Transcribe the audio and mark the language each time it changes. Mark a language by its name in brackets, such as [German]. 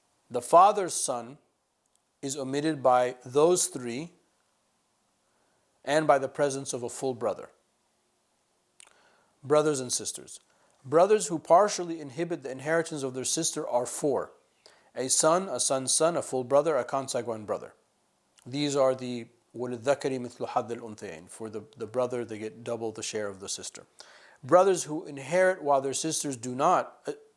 [English] The father's son is omitted by those three and by the presence of a full brother. Brothers and sisters. Brothers who partially inhibit the inheritance of their sister are four: a son, a son's son, a full brother, a consanguine brother. These are the [Arabic] وَلِلذَّكَرِ مِثْلُ حَظِّ الْأُنْثَيَيْنِ. [English] For the brother, they get double the share of the sister. Brothers who inherit while their sisters do not.